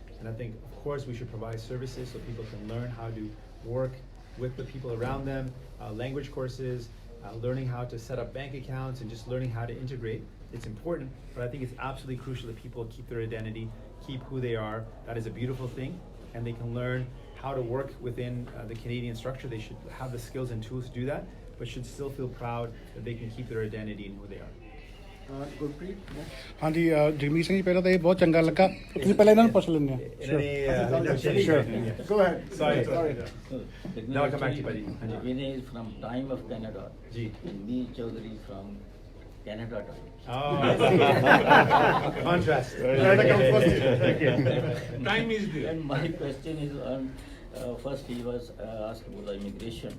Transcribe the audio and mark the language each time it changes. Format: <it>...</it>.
<en>And I think, of course, we should provide services so people can learn how to work with the people around them, language courses, learning how to set up bank accounts, and just learning how to integrate. It's important, but I think it's absolutely crucial that people keep their identity, keep who they are. That is a beautiful thing, and they can learn how to work within the Canadian structure. They should have the skills and tools to do that, but should still feel proud that they can keep their identity and who they are.</en> <pa>Gurpreet ਹਾਂਜੀ ਜਗਮੀਤ ਸਿੰਘ ਜੀ ਪਹਿਲਾਂ ਤਾਂ ਇਹ ਬਹੁਤ ਚੰਗਾ ਲੱਗਾ ਤੁਸੀਂ ਪਹਿਲਾਂ ਇਹਨਾਂ ਨੂੰ ਪੁੱਛ ਲੈਂਦੇ ਆ</pa> <en>Go ahead. Sorry. Now I'll come back to you, buddy. Vinay is from Time of Canada.</en> <pa>Ji.</pa> <en>And me, Chaudhary, from Canada time. Oh, I see. Contrast. Time is there. And my question is on, first he was asked about the immigration.</en>